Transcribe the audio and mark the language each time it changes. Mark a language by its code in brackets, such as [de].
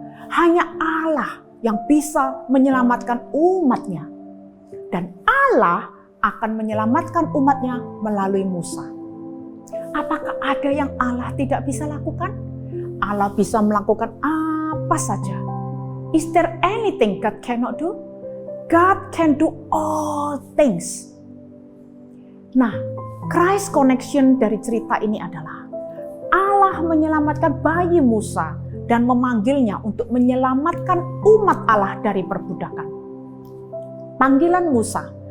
[id] Hanya Allah yang bisa menyelamatkan umatnya. Dan Allah akan menyelamatkan umatnya melalui Musa. Apakah ada yang Allah tidak bisa lakukan? Allah bisa melakukan apa saja. [en] Is there anything God cannot do? God can do all things. [id] Nah, Christ connection dari cerita ini adalah Allah menyelamatkan bayi Musa dan memanggilnya untuk menyelamatkan umat Allah dari perbudakan. Panggilan Musa